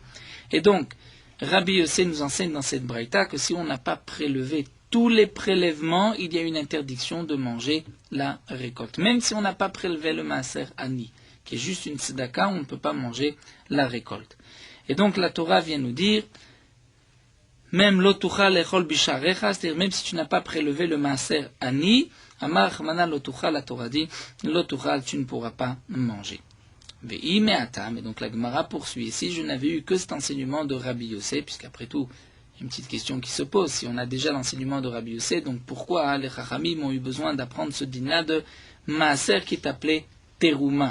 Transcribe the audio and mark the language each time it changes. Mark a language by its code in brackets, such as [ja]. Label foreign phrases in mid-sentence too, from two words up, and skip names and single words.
[fr] Et donc, Rabbi Yossé nous enseigne dans cette braïta que si on n'a pas prélevé tous les prélèvements, il y a une interdiction de manger la récolte. Même si on n'a pas prélevé le [he] מעשר עני, [fr] qui est juste une tzedaka, on ne peut pas manger la récolte. Et donc la Torah vient nous dire, même [he] לא תוכל לאכול בשעריך, [fr] c'est-à-dire même si tu n'as pas prélevé le [he] מעשר עני, אמר מנא לא תוכל, [fr] la Torah dit, l'otucha tu ne pourras pas manger. [he] ואי מהתם, [fr] et donc la Gemara poursuit ici, je n'avais eu que cet enseignement de Rabbi Yossé, puisqu'après tout, il y a une petite question qui se pose, si on a déjà l'enseignement de Rabbi Yossé, donc pourquoi les Chachamim ont eu besoin d'apprendre ce din-là de maaser qui est appelé teruma?